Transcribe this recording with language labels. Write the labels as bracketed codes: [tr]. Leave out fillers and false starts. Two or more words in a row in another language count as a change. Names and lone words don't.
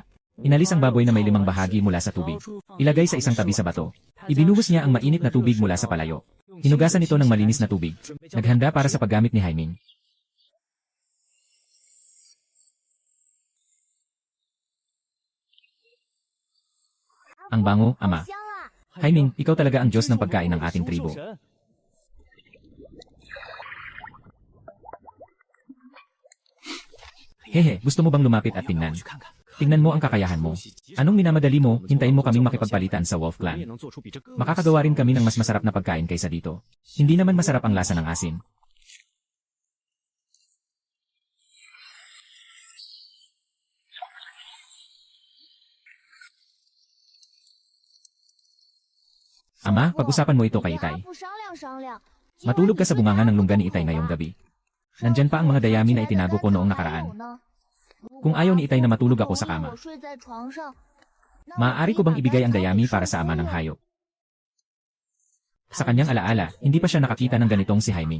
[tl] Inalis ang baboy na may 5 bahagi mula sa tubig. Ilagay sa isang tabi sa bato. Ibinuhos niya ang mainit na tubig mula sa palayo. Hinugasan ito ng malinis na tubig. Naghanda para sa paggamit ni Haiming. Ang bango, [zh] 好 [tl] ama. [zh] 香啊！ [tl] Haiming, ikaw talaga ang Diyos ng pagkain ng ating tribo. Hehe, gusto mo bang lumapit at tingnan? Tingnan mo ang kakayahan mo. Anong minamadali mo, hintayin mo kaming makipagpalitan sa Wolf Clan. Makakagawa rin kami ng mas masarap na pagkain kaysa dito. Hindi naman masarap ang lasa ng asin. Ama, pag-usapan mo ito [zh] 跟 [tl] kay [zh] 阿 [tl] Itay. [zh] 父商量商量。 [tl] Matulog ka sa bunganga ng lungga ni Itay ngayong gabi. Nandyan pa ang mga dayami na itinago ko noong nakaraan. Kung ayaw ni Itay na matulog ako sa kama, maaari ko bang ibigay ang dayami para sa ama ng hayop? Sa kanyang alaala, hindi pa siya nakakita ng ganitong si Haiming.